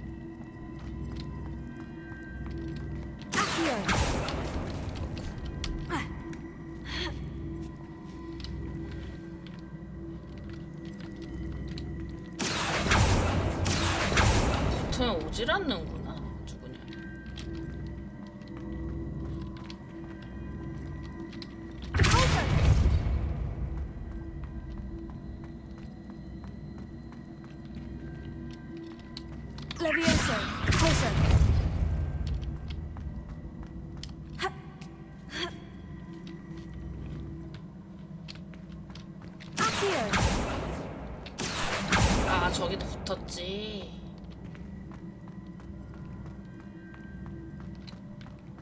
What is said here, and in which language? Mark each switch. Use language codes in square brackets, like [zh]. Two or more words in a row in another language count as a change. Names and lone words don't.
[ko] 보통 오질 않는구나. 누구냐? Levioso. Closer. Accio. 아 저기도 붙었지.